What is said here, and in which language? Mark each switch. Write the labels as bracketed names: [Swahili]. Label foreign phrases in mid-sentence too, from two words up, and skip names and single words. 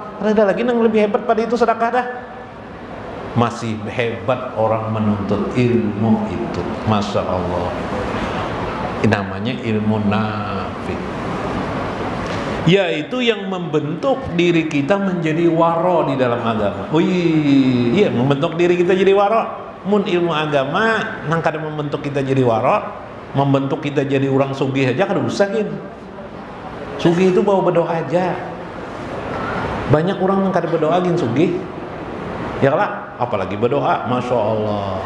[Banjar] Ada lagi yang lebih hebat pada itu sedekah dah. Masih hebat orang menuntut ilmu itu, [Arabic] Masya Allah. [Banjar] Namanya ilmu nafi, yaitu yang membentuk diri kita menjadi waro di dalam agama. Iya, membentuk diri kita jadi waro. Mun ilmu agama nang kada membentuk kita jadi waro, membentuk kita jadi orang sugih aja kada usah gin. Sugih itu bawa berdoa aja. Banyak orang yang kada berdoa gin sugih. Ya lah, apalagi berdoa, [Arabic] Masya Allah.